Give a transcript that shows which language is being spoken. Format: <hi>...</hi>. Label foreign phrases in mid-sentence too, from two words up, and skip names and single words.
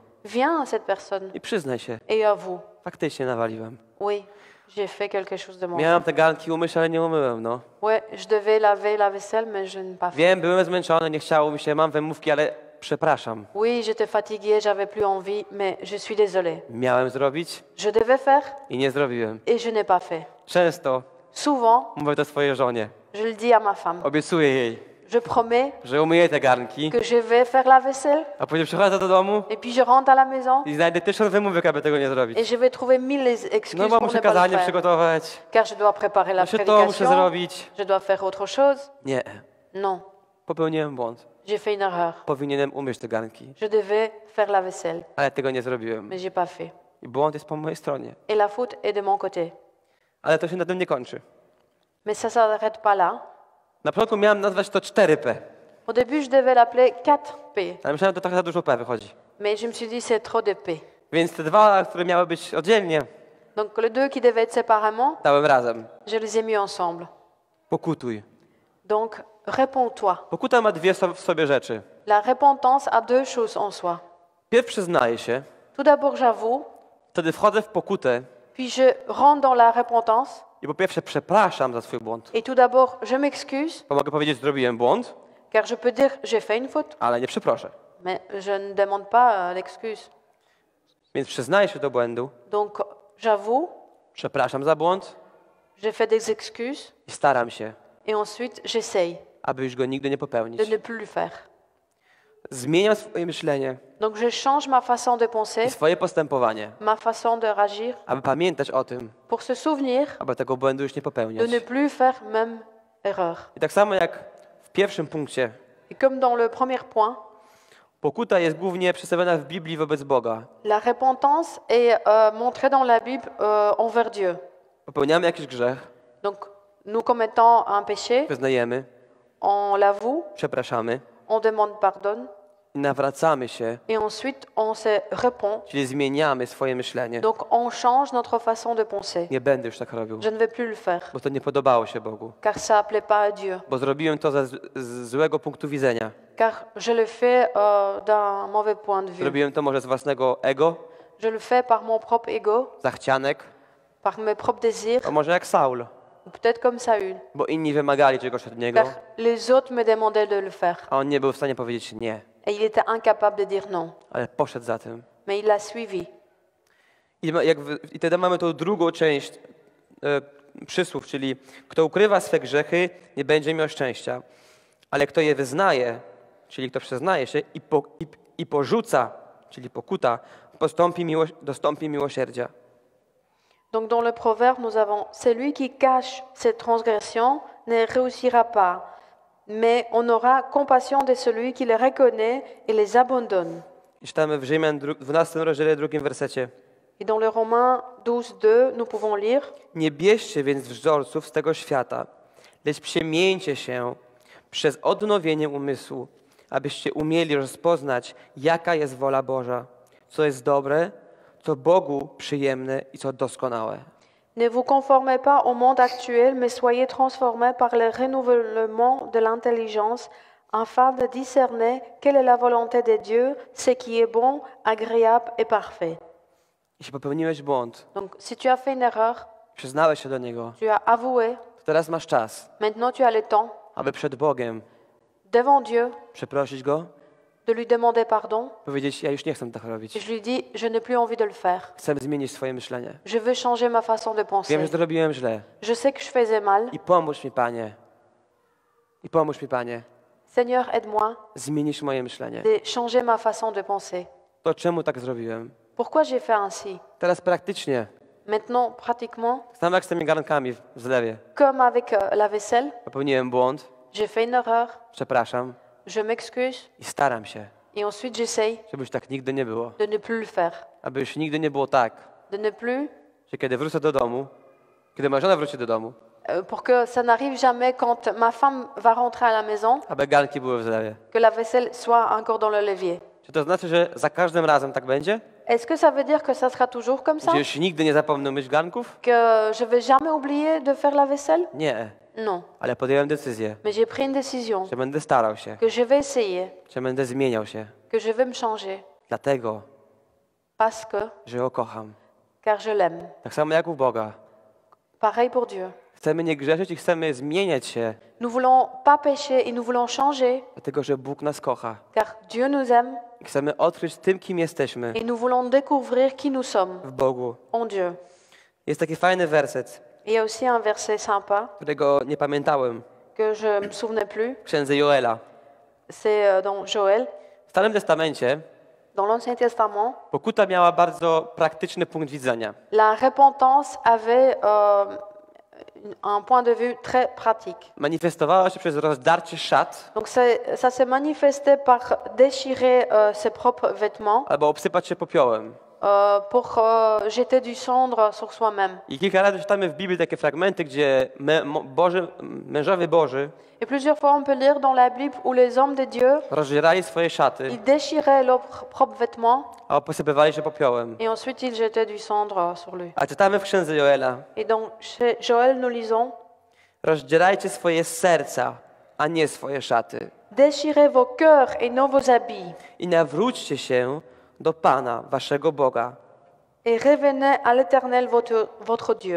<fr>viens à cette personne</fr> <pl>i przyznaj się.</pl> <fr>et avoue.</fr> <pl>Faktycznie nawaliłem.</pl> <fr>Oui, j'ai fait quelque chose de mon</fr> <pl>Miałem te garnki umyć, ale nie umyłem, no.</pl> <fr>Ouais, je devais laver la vaisselle, mais je n'ai pas fait.</fr> <pl>Wiem, byłem zmęczony, nie chciało mi się, mam wymówki, ale przepraszam.</pl> <fr>Oui, j'étais fatiguée, j'avais plus envie, mais je suis désolée.</fr> <pl>Miałem zrobić</pl> <fr>Je devais faire</fr> <pl>i nie zrobiłem.</pl> <fr>et je n'ai pas fait.</fr> <pl>Często</pl> <fr>Souvent,</fr> <pl>mówię to swojej żonie.</pl> <fr>je le dis à ma femme.</fr> <pl>Obiecuję jej,</pl> <fr>Je promets</fr> <pl>że umyję te garnki,</pl> <fr>que je vais faire la vaisselle</fr> <pl>a później przychodzę do domu</pl> <fr>et puis je rentre à la maison</fr> <pl>i znajdę 1000 wymówek, aby tego nie zrobić.</pl> <fr>et je vais trouver 1000 excuses</fr> <pl>No bo</pl> <fr>pour</fr> <pl>muszę</pl> <fr>ne pas le</fr> <pl>kazanie</pl> <fr>faire.</fr> <pl>przygotować,</pl> <fr>Car je dois préparer la</fr> <pl>muszę to, muszę</pl> <fr>prédication,</fr> <pl>zrobić.</pl> <fr>je dois faire autre chose.</fr> <pl>Nie,</pl> <fr>Non,</fr> <pl>popełniłem błąd.</pl> <fr>j'ai fait une erreur.</fr> <pl>Powinienem umyć te garnki,</pl> <fr>Je devais faire la vaisselle,</fr> <pl>ale tego nie zrobiłem.</pl> <fr>mais j'ai pas fait.</fr> <pl>I błąd jest po mojej stronie.</pl> <fr>Et la faute est de mon côté.</fr> <pl>Ale to się na tym nie kończy.</pl> <fr>Mais ça s'arrête pas là.</fr> <pl>Na początku miałem nazwać to 4P,</pl> <fr>Au début, je devais l'appeler 4P,</fr> <pl>ale myślałem, że to trochę za dużo P wychodzi.</pl> <fr>mais je me suis dit c'est trop de P.</fr> <pl>Więc te dwa, które miały być oddzielnie,</pl> <fr>Donc les deux qui devaient être séparément,</fr> <pl>dałem razem.</pl> <fr>je les ai mis ensemble.</fr> <pl>Pokutuj.</pl> <fr>Donc réponds-toi.</fr> <pl>Pokuta ma dwie w sobie rzeczy.</pl> <fr>La repentance a deux choses en soi.</fr> <pl>Pierw przyznaję się,</pl> <fr>Tout d'abord, j'avoue,</fr> <pl>wtedy wchodzę w pokutę</pl> <fr>puis je rentre dans la repentance,</fr> <pl>i po pierwsze przepraszam za swój błąd.</pl> <fr>et tout d'abord, je m'excuse,</fr> <pl>Bo mogę powiedzieć, zrobiłem błąd,</pl> <fr>car je peux dire j'ai fait une faute,</fr> <pl>ale nie przeproszę.</pl> <fr>mais je ne demande pas l'excuse.</fr> <pl>Więc przyznaję się do błędu,</pl> <fr>Donc j'avoue,</fr> <pl>przepraszam za błąd</pl> <fr>je fais des excuses,</fr> <pl>i staram się,</pl> <fr>et ensuite j'essaye</fr> <pl>aby już go nigdy nie</pl> <fr>de</fr> <pl>popełnić.</pl> <fr>ne plus le faire.</fr> <pl>zmieniam swoje myślenie</pl> <fr>Donc je change ma façon de penser,</fr> <pl>i swoje postępowanie,</pl> <fr>ma façon de réagir,</fr> <pl>aby pamiętać o tym,</pl> <fr>pour se souvenir</fr> <pl>aby tego błędu już nie</pl> <fr>de</fr> <pl>popełniać.</pl> <fr>ne plus faire même erreur.</fr> <pl>I tak samo jak w pierwszym punkcie,</pl> <fr>Et comme dans le premier point,</fr> <pl>pokuta jest głównie przedstawiona w Biblii wobec Boga.</pl> <fr>la repentance est montrée dans la Bible envers Dieu.</fr> <pl>Popełniamy jakiś grzech,</pl> <fr>Donc nous commettons un péché,</fr> <pl>wyznajemy,</pl> <fr>on l'avoue,</fr> <pl>przepraszamy</pl> <fr>on demande pardon</fr> <pl>i nawracamy się,</pl> <fr>et ensuite on se répond.</fr> <pl>czyli zmieniamy swoje myślenie.</pl> <fr>Donc on change notre façon de penser.</fr> <pl>Nie będę już tak robił,</pl> <fr>Je ne vais plus le faire</fr> <pl>bo to nie podobało się Bogu,</pl> <fr>car ça ne plaît pas à Dieu,</fr> <pl>bo zrobiłem to z złego punktu widzenia.</pl> <fr>car je le fais d'un mauvais point de vue.</fr> <pl>Zrobiłem to może z własnego ego,</pl> <fr>Je le fais par mon propre ego,</fr> <pl>zachcianek,</pl> <fr>par mes propres désirs,</fr> <pl>a może jak Saul,</pl> <fr>ou peut-être comme Saül,</fr> <pl>bo inni wymagali czegoś od niego,</pl> <fr>car les autres me demandaient de le faire</fr> <pl>a on nie był w stanie powiedzieć nie,</pl> <fr>et il était incapable de dire non,</fr> <pl>ale poszedł za tym.</pl> <fr>mais il l'a suivi.</fr> <pl>I wtedy mamy tą drugą część przysłów, czyli kto ukrywa swe grzechy, nie będzie miał szczęścia, ale kto je wyznaje, czyli kto przyznaje się i porzuca, czyli pokuta, dostąpi miłosierdzia.</pl> <fr>Donc dans le proverbe, nous avons « Celui qui cache ses transgressions ne réussira pas, mais on aura compassion de celui qui les reconnaît et les abandonne. »</fr> <pl>I czytamy w Rzymian 12 rozdziale 2 wersecie.</pl> <fr>Et dans le Romains 12:2, nous pouvons lire</fr> <pl>Nie bierzcie więc wzorców z tego świata, lecz przemieńcie się przez odnowienie umysłu, abyście umieli rozpoznać, jaka jest wola Boża, co jest dobre, co Bogu przyjemne i co doskonałe.</pl> <fr>Ne vous conformez pas au monde actuel, mais soyez transformés par le renouvellement de l'intelligence, afin de discerner quelle est la volonté de Dieu, ce qui est bon, agréable et parfait.</fr> <pl>Jeśli popełniłeś błąd,</pl> <fr>Donc, si tu as fait une erreur,</fr> <pl>przyznałeś się do niego,</pl> <fr>tu as avoué,</fr> <pl>to teraz masz czas,</pl> <fr>maintenant tu as le temps,</fr> <pl>aby przed Bogiem</pl> <fr>devant Dieu,</fr> <pl>przeprosić Go,</pl> <fr>de lui demander pardon.</fr> <pl>powiedzieć, ja już nie chcę tak robić.</pl> <fr>Je lui dis, je n'ai plus envie de le faire.</fr> <pl>Chcę zmienić swoje myślenie.</pl> <fr>Je veux changer ma façon de</fr> <pl>Wiem,</pl> <fr>penser.</fr> <pl>że zrobiłem źle.</pl> <fr>Je sais que je faisais mal.</fr> <pl>I pomóż mi, Panie. I pomóż mi, Panie.</pl> <fr>Seigneur, aide-moi</fr> <pl>Zmienisz moje myślenie.</pl> <fr>de changer ma façon de penser.</fr> <pl>To czemu tak zrobiłem?</pl> <fr>Pourquoi j'ai fait ainsi?</fr> <pl>Teraz praktycznie,</pl> <fr>Maintenant, pratiquement,</fr> <pl>sam jak z tymi garnkami w zlewie.</pl> <fr>comme avec la vaisselle,</fr> <pl>Popełniłem błąd,</pl> <fr>j'ai fait une erreur,</fr> <pl>przepraszam</pl> <fr>je m'excuse</fr> <pl>i staram się,</pl> <fr>et ensuite j'essaye</fr> <pl>żeby już tak nigdy nie było.</pl> <fr>de ne plus le faire.</fr> <pl>Aby już nigdy nie było tak,</pl> <fr>De ne plus,</fr> <pl>że kiedy wrócę do domu, kiedy moja żona wróci do domu,</pl> <fr>pour que ça n'arrive jamais quand ma femme va rentrer à la maison,</fr> <pl>aby garnki były w zlewie.</pl> <fr>que la vaisselle soit encore dans le levier.</fr> <pl>Czy to znaczy, że za każdym razem tak będzie?</pl> <fr>Est-ce que ça veut dire que ça sera toujours comme ça?</fr> <pl>Że już nigdy nie zapomnę myć garnków?</pl> <fr>Que je vais jamais oublier de faire la vaisselle?</fr> <pl>Nie,</pl> <fr>Non.</fr> <pl>ale podjąłem decyzję,</pl> <fr>Mais j'ai pris une décision</fr> <pl>że będę starał się,</pl> <fr>que je vais essayer,</fr> <pl>że będę zmieniał się.</pl> <fr>que je vais me changer</fr> <pl>Dlatego,</pl> <fr>parce que,</fr> <pl>że go kocham.</pl> <fr>car je l'aime.</fr> <pl>Tak samo jak u Boga.</pl> <fr>Pareil pour Dieu.</fr> <pl>Chcemy nie grzeszyć i chcemy zmieniać się,</pl> <fr>Nous voulons pas pécher et nous voulons changer</fr> <pl>dlatego że Bóg nas kocha.</pl> <fr>car Dieu nous aime</fr> <pl>I chcemy odkryć tym, kim jesteśmy</pl> <fr>et nous voulons découvrir qui nous sommes</fr> <pl>w Bogu.</pl> <fr>en Dieu.</fr> <pl>Jest taki fajny werset,</pl> <fr>Il y a aussi un verset sympa</fr> <pl>którego nie pamiętałem,</pl> <fr>que je me souvenais plus.</fr> <pl>w księdze Joela.</pl> <fr>C'est dans Joël,</fr> <pl>W Starym Testamencie</pl> <fr>dans l'Ancien Testament.</fr> <pl>pokuta miała bardzo praktyczny punkt widzenia.</pl> <fr>La repentance avait un point de vue très pratique.</fr> <pl>Manifestowała się przez rozdarcie szat</pl> <fr>Donc ça s'est manifesté par déchirer ses propres vêtements</fr> <pl>albo obsypać się popiołem.</pl> <fr>pour jeter du cendre sur soi-même.</fr> <pl>I kilka razy czytamy w Biblii takie fragmenty, gdzie mężowie Boży</pl> <fr>Et plusieurs fois on peut lire dans la Bible où les hommes de Dieu,</fr> <pl>rozdzierali swoje szaty,</pl> <fr>ils déchiraient leurs propres vêtements</fr> <pl>a posypywali się popiołem.</pl> <fr>et ensuite ils jetaient du cendre sur lui.</fr> <pl>A czytamy w księdze Joela:</pl> <fr>Et donc chez Joël nous lisons:</fr> <pl>rozdzierajcie swoje serca, a nie swoje szaty.</pl> <fr>Déchirez vos cœurs et non vos habits</fr> <pl>I nawróćcie się do Pana, waszego Boga,</pl> <fr>et revenez à l'Éternel votre Dieu.</fr>